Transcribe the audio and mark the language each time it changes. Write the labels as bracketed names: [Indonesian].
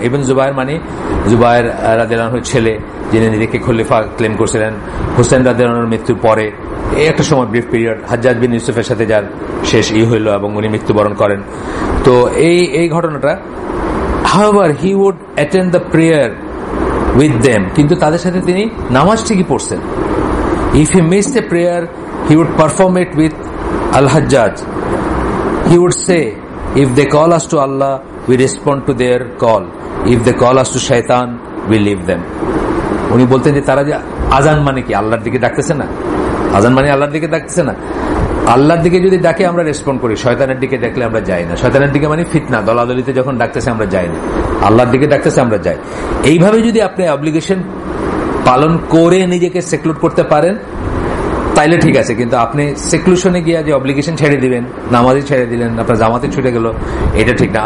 [Bangla] ইবন জুবায়ের মানে জুবায়ের রাদিয়াল্লাহু আনহুর ছেলে, যিনি নিজেকে খলিফা ক্লেম করছিলেন হুসেন রাদিয়াল্লাহু আনহুর মৃত্যুর পরে। এই একটা সময় ব্রিফ পিরিয়ড, হাজ্জাজ বিন ইউসুফের সাথে যার শেষ হইল এবং উনি মৃত্যুবরণ করেন। তো এই ঘটনাটা, [English] however he would attend the prayer with them, [Bangla] কিন্তু তাদের সাথে তিনি নামাজ ঠিকই পড়ছেন। [English] if he missed a prayer he would perform it with al-Hajjaj. He would say, if they call us to Allah, we respond to their call. If they call us to shaitan, we leave them. [Bangla] উনি বলতেন যে তারা যে আজান মানে কি, আল্লাহর দিকে ডাকতেছে না, আজান মানে আল্লাহর দিকে ডাকতেছে না, আল্লাহর দিকে যদি ডাকে আমরা রেসপন্ড করি, শয়তানের দিকে ডাকলে আমরা যাই না। শয়তানের দিকে মানে ফিতনা দলাদলিতে যখন ডাকতেছে আমরা যাই না, আল্লাহর দিকে ডাকতেছে আমরা যাই। এইভাবে যদি আপনি অব্লিগেশন পালন করে নিজেকে সেক্লুড করতে পারেন তাইলে ঠিক আছে, কিন্তু আপনি সেক্লুশনে গিয়ে যে অব্লিগেশন ছেড়ে দিবেন, নামাজে ছেড়ে দিলেন, আপনার জামাতে ছুটে গেল, এটা ঠিক না।